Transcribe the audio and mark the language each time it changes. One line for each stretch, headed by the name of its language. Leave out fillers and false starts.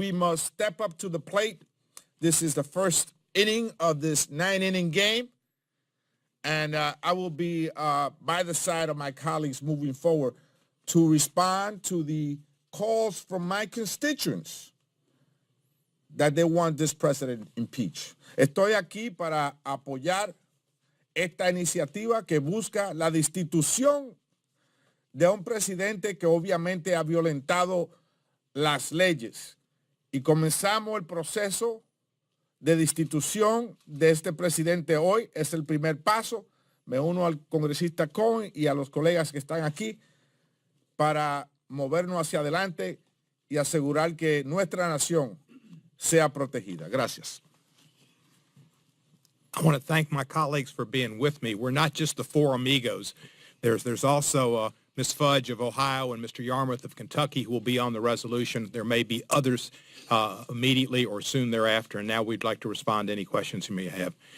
English: We must step up to the plate. This is the first inning of this 9-inning game, and I will be by the side of my colleagues moving forward to respond to the calls from my constituents that they want this president impeached.
Spanish: Estoy aquí para apoyar esta iniciativa que busca la destitución de un presidente que obviamente ha violentado las leyes. Y comenzamos el proceso de destitución de este presidente hoy. Es el primer paso. Me uno al congresista Cohen y a los colegas que están aquí para movernos hacia adelante y asegurar que nuestra nación sea protegida. Gracias.
English: I want to thank my colleagues for being with me. We're not just the four amigos. There's also Ms. Fudge of Ohio and Mr. Yarmouth of Kentucky who will be on the resolution. There may be others immediately or soon thereafter, and now we'd like to respond to any questions you may have.